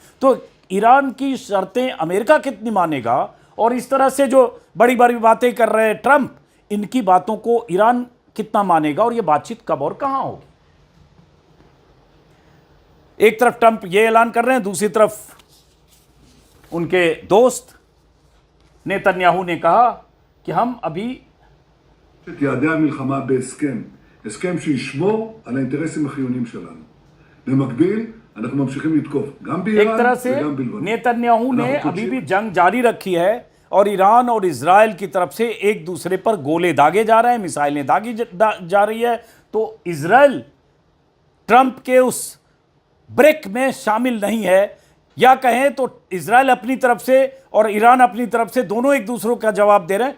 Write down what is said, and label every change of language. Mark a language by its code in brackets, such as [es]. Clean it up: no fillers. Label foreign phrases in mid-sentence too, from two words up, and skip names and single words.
[hi] तो ईरान की शर्तें अमेरिका कितनी मानेगा, और इस तरह से जो बड़ी बड़ी बातें कर रहे हैं ट्रंप, इनकी बातों को ईरान कितना मानेगा, और ये बातचीत कब और कहां होगी। एक तरफ ट्रंप ये ऐलान कर रहे हैं, दूसरी तरफ उनके दोस्त नेतन्याहू ने कहा कि हम अभी [he] יעדי המלחמה בהסכם, הסכם שישמור על האינטרסים החיוניים שלנו. במקביל, אנחנו ממשיכים לתקוף, גם [hi] एक [he] באיראן [hi] तरह से [he] וגם בלבנון. [hi] नेतन्याहू ने अभी भी जंग जारी रखी है, और ईरान और इजराइल की तरफ से एक दूसरे पर गोले दागे जा रहे हैं, मिसाइलें दागी जा रही है। तो इजराइल ट्रंप के उस ब्रेक में शामिल नहीं है, या कहें तो इजराइल अपनी तरफ से और ईरान अपनी तरफ से दोनों एक दूसरों का जवाब दे रहे हैं।